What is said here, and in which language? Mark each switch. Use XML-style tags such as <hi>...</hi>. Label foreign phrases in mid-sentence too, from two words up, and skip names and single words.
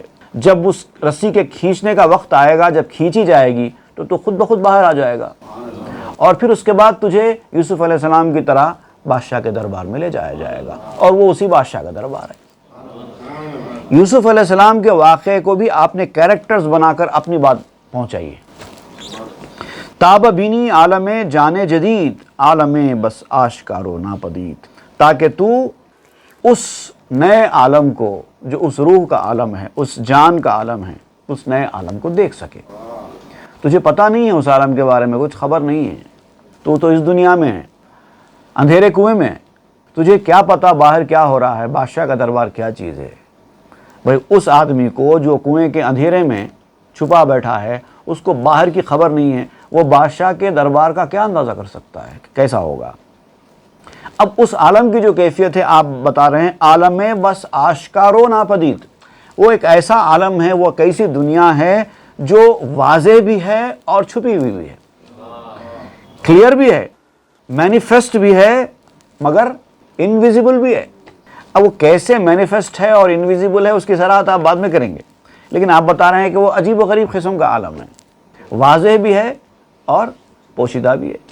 <ur>جب اس رسی کے کھینچنے کا وقت آئے گا، جب کھینچی جائے گی تو خود بخود باہر آ جائے گا، اور پھر اس کے بعد تجھے یوسف علیہ السلام کی طرح بادشاہ کے دربار میں لے جایا جائے گا، اور وہ اسی بادشاہ کا دربار ہے۔ یوسف علیہ السلام کے واقعے کو بھی آپ نے کیریکٹرز بنا کر اپنی بات پہنچائی ہے۔</ur> <fa>تاب بینی عالم جان جدید، عالم بس آشکار و ناپدید،</fa> <ur>تاکہ تو اس نئے عالم کو، جو اس روح کا عالم ہے، اس جان کا عالم ہے، اس نئے عالم کو دیکھ سکے۔ تجھے پتہ نہیں ہے اس عالم کے بارے میں، کچھ خبر نہیں ہے، تو اس دنیا میں ہے، اندھیرے کنویں میں، تجھے کیا پتہ باہر کیا ہو رہا ہے، بادشاہ کا دربار کیا چیز ہے۔ بھائی اس آدمی کو جو کنویں کے اندھیرے میں چھپا بیٹھا ہے، اس کو باہر کی خبر نہیں ہے، وہ بادشاہ کے دربار کا کیا اندازہ کر سکتا ہے کہ کیسا ہوگا۔ اب اس عالم کی جو کیفیت ہے آپ بتا رہے ہیں،</ur> <fa>عالم بس آشکار و ناپدید،</fa> <ur>وہ ایک ایسا عالم ہے، وہ کیسی دنیا ہے جو واضح بھی ہے اور چھپی ہوئی بھی ہے، کلیئر بھی ہے، مینیفیسٹ بھی ہے، مگر انویزیبل بھی ہے۔ اب وہ کیسے مینیفیسٹ ہے اور انویزیبل ہے اس کی صراحت آپ بعد میں کریں گے، لیکن آپ بتا رہے ہیں کہ وہ عجیب و غریب قسم کا عالم ہے، واضح بھی ہے اور پوشیدہ بھی ہے۔</ur>